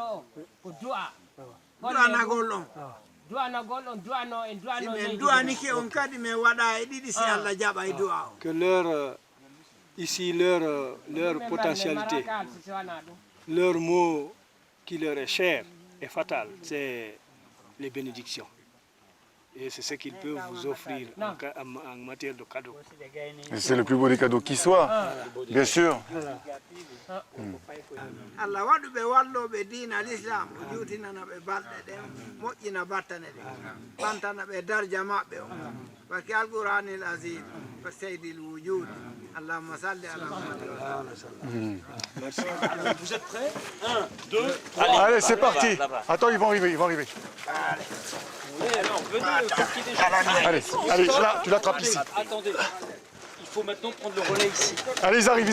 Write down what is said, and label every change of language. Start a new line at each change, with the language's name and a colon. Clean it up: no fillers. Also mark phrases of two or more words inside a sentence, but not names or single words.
French: Que leur potentialité, leur mot qui leur est cher et fatal, c'est les bénédictions. Et c'est ce qu'il peut vous offrir en matière de cadeaux. Et c'est le plus beau des cadeaux qui soit, bien sûr.
Fula: Allah waɗu ɓe walloɓe diina l'islam o juutinana ɓe balɗe ɗen moƴƴina battane ɗe ɓantana ɓe darja maɓɓe o
French: par que
Arabic: القرآن العظيم
Fula: ko
Arabic: سيد الوجود اللهم صل على
French: Merci. Vous êtes prêts 1, 2, Allez, c'est parti. Attends, ils vont arriver, ils vont arriver. Alors, venez, Allez, allez, tu l'attrapes ici. Attendez, il faut maintenant prendre le relais ici. Allez, ils arrivent, ils